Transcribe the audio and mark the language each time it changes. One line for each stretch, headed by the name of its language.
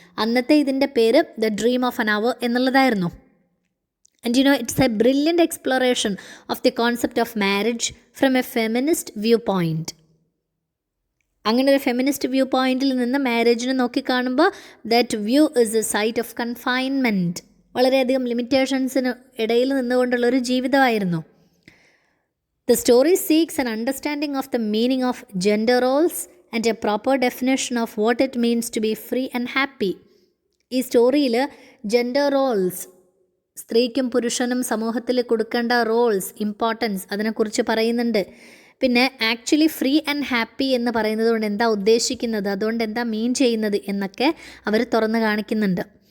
Malayalam: അന്നത്തെ ഇതിൻ്റെ പേര് the dream of an hour എന്നുള്ളതായിരുന്നു.
English: And it's a brilliant exploration of the concept of marriage from a feminist view point.
Malayalam: അങ്ങനെ ഒരു feminist view പോയിൻറ്റിൽ നിന്ന് മാരേജിനെ നോക്കിക്കാണുമ്പോൾ
English: That view is a site of confinement.
Malayalam: വളരെയധികം ലിമിറ്റേഷൻസിന് ഇടയിൽ നിന്നുകൊണ്ടുള്ളൊരു ജീവിതമായിരുന്നു.
English: The story seeks an understanding of the meaning of gender roles and a proper definition of what it means to be free and happy.
Malayalam: ഈ സ്റ്റോറിയിൽ gender roles, സ്ത്രീക്കും പുരുഷനും സമൂഹത്തിൽ കൊടുക്കേണ്ട Rolls, importance, അതിനെക്കുറിച്ച് പറയുന്നുണ്ട്. പിന്നെ ആക്ച്വലി ഫ്രീ ആൻഡ് ഹാപ്പി എന്ന് പറയുന്നത് കൊണ്ട് എന്താ ഉദ്ദേശിക്കുന്നത്, അതുകൊണ്ട് എന്താ മീൻ ചെയ്യുന്നത് എന്നൊക്കെ അവർ തുറന്ന് കാണിക്കുന്നുണ്ട്.